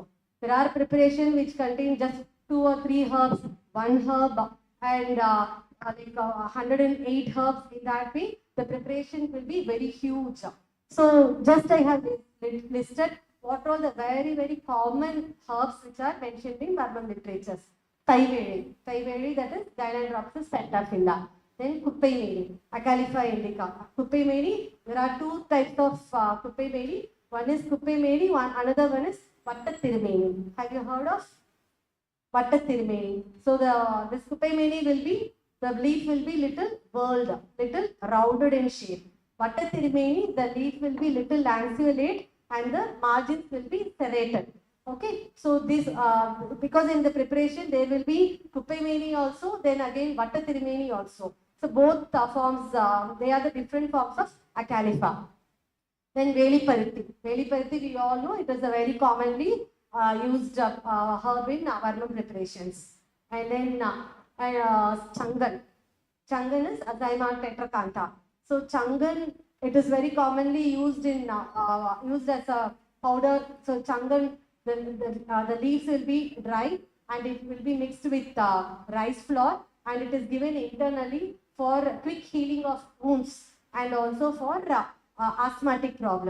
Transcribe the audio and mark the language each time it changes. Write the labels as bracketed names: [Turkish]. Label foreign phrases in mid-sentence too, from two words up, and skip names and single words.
[English] There are preparations which contain just 2 or 3 herbs, 1 herb, and like 108 herbs. In that way, the preparation will be very huge. So, just I have listed what are the very, very common herbs which are mentioned in Varmam literatures. Thaiveli, that is Gynandropsis pentaphylla. Then Kuppaimeli, Acalypha indica. Kuppaimeli, there are 2 types of Kuppaimeli. One is Kuppaimeli, another one is Vattathirumeni. Have you heard of Vattathirumeni? So this Kuppaimeli will be, the leaf will be little whirled, little rounded in shape. Vattathirumeni, the leaf will be little lanceolate and the margins will be serrated. Okay, so this because in the preparation there will be Kuppaimeli also, then again Vattathirumeni also. So both forms, they are the different forms of Acalypha. Then Veliparuthi. Veliparuthi, we all know it is a very commonly used herb in Varmam preparations. And then Changan. Changan is Azaima tetracantha. So Changan, it is very commonly used in used as a powder. So Changan, the leaves will be dry and it will be mixed with rice flour, and it is given internally for quick healing of wounds and also for asthmatic problem.